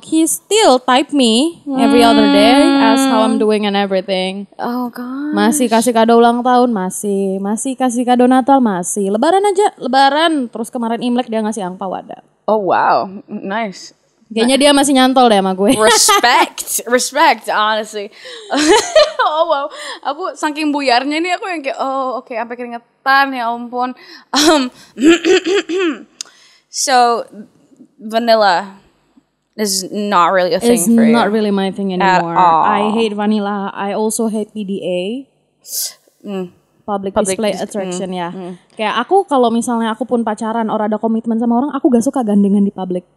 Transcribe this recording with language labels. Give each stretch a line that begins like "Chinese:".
English: He still type me every other day, ask how I'm doing and everything. Oh god.
Indonesian: Masih kasih kado ulang tahun, masih kasih kado Natal, masih. Lebaran aja, lebaran. Terus kemarin Imlek dia ngasih angpau ada.
English: Oh wow, nice.
Indonesian: Kayaknya dia masih nyantol deh sama gue.
English: Respect, honestly.
Indonesian: Oh wow, aku saking buyarnya nih aku yang kayak oke, sampai keringetan ya ampun.
English: So vanilla is not really a thing for you. It's not really my thing anymore. I hate vanilla. I also hate PDA. Public display attraction ya.
Indonesian: Kayak aku kalau misalnya aku pun pacaran or ada komitmen sama orang, aku gak suka gandengan di public.